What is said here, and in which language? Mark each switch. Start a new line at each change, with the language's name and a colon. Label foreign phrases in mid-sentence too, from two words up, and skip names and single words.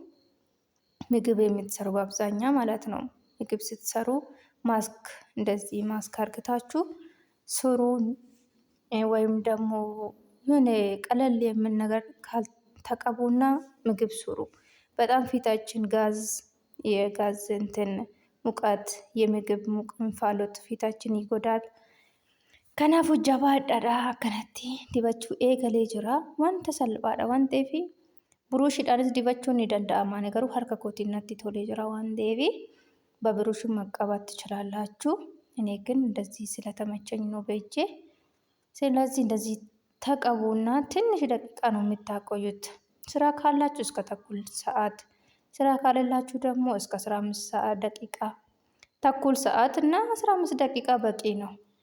Amharic: ምግብ የምትሰሩ በአብዛኛው ማለት ነው። ምግብ ስትሰሩ ማስክ እንደዚህ ማስክ አርግታችሁ ስሩ። ወይም ደግሞ የሆነ ቀለል የምን ነገር ተቀቡና ምግብ ስሩ። በጣም ፊታችን የጋዝ እንትን ሙቀት የምግብ እንፋሎት ፊታችን ይጎዳል።
Oromo: Kanaafuu jabaadhaadha akkanatti dibachuu eegalee jira. Wanta salphaadha waan ta'eef buruushiidhaanis dibachuun ni danda'ama. Garuu harka kootiin natti tolee jira waan ta'eef
Amharic: በብሩሽም መቀባት ትችላላችሁ። እኔ ግን እንደዚህ ስለተመቸኝ ነው በእጄ። ስለዚህ እንደዚህ ተቀቡና ትንሽ ደቂቃ ነው የምታቆዩት። ስራ ካላችሁ እስከ ተኩል ሰዓት፣ ስራ ካሌላችሁ ደግሞ እስከ 15 ደቂቃ፣ ተኩል ሰዓት እና 15 ደቂቃ በቂ ነው።